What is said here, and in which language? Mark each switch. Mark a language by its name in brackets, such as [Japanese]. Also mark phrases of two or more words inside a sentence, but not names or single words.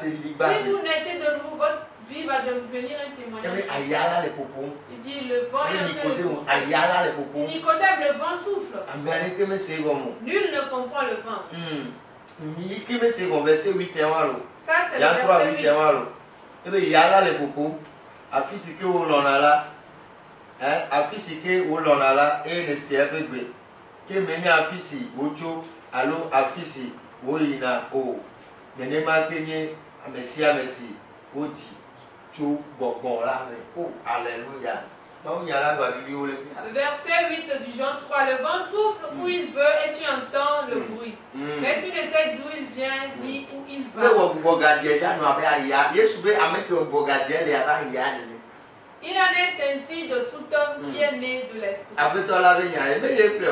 [French] Si vous naissez de nouveau, votre vie va devenir un témoignage. Il dit, le vent est un peu souffle. Nicodème, le vent souffle. Nul ne comprend le vent. Ça, c'est le verset 8. [Ewe] Afisike wo lɔna la, afisike wo lɔna la, eye ne se eƒe gbe. Ke me nye afisi wotso alo afisi wo yina o. Nenema ke nye ame sia ame si wodi tso gbɔgbɔ la me. [French] Oh, alléluia. Le verset 8 du Jean 3. Le vent souffle où il veut et tu entends le bruit. Mais tu ne sais d'où il vient ni où il va. Il en est ainsi de tout homme qui est né de l'esprit.